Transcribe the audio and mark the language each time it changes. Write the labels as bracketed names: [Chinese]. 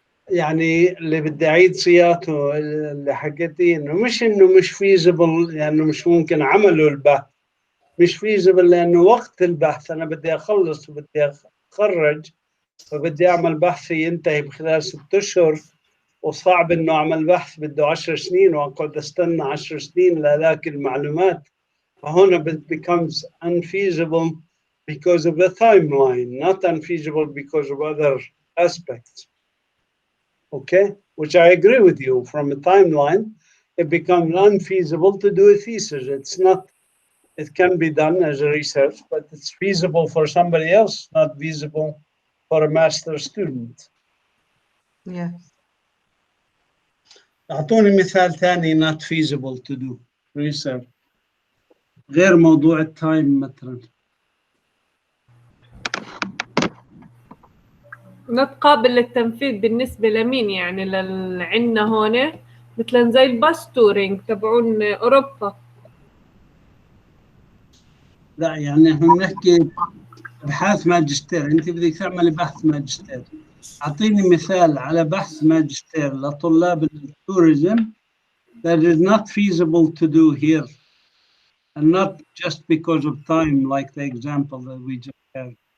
[Arabic] يعني اللي بدي أعيد صياغته اللي حكيتيه إنه مش feasible لأنه مش ممكن عمله البحث. مش feasible لأنه وقت البحث أنا بدي أخلص وبدي أتخرج، فبدي أعمل بحثي ينتهي بخلال 6 أشهر، وصعب إنه أعمل بحث بده 10 سنين وأقعد أستنى 10 سنين لألاقي المعلومات. فهنا [English] it becomes unfeasible because of the timeline, not unfeasible because of other aspects. Okay, which I agree with you. From a timeline, it becomes unfeasible to do a thesis. It's not. It can be done as a research, but it's feasible for somebody else, not feasible for a master student. yes. [Arabic] أعطوني مثال ثاني [English] not feasible to do research [Arabic] غير موضوع التايم مثلا. not قابل للتنفيذ بالنسبة لمين؟ يعني عندنا هون مثلا زي الباس تورينج تبعون أوروبا. لا يعني احنا بنحكي ابحاث ماجستير. انت بدك تعملي بحث ماجستير، اعطيني مثال على بحث ماجستير لطلاب التوريزم [English] that is not feasible to do here, and not just because of time like the example that we just had.